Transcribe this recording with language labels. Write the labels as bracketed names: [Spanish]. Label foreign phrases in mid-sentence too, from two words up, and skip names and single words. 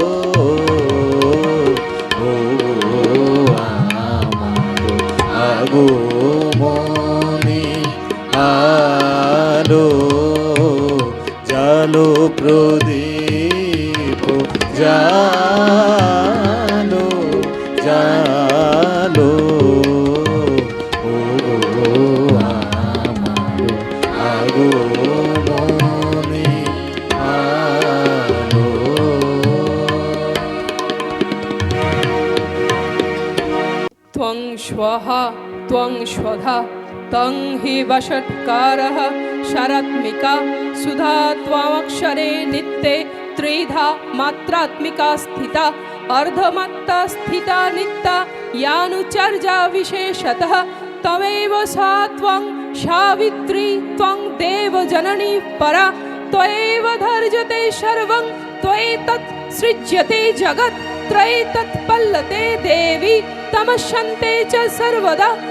[Bangla] ও আমার আগমনী আলো, জালো প্রদীপ জালো জালো। ও আমার আগমনী আলো। [Sanskrit] त्वं श्वः त्वं स्वधा तं हि वषट्कारः शरात्मिका सुधा त्वामक्षरे नित्ये त्रिधा मात्रात्मिका स्थिता अर्धमात्रा स्थिता नित्या यानुचर्या विशेषतः तमेव सा त्वं सावित्री त्वं देवजननी परा त्वयैव धर्यते सर्वं त्वयैतत् सृज्यते जगत् त्रयैतत् पल्लते देवी तमस्यन्ते च सर्वदा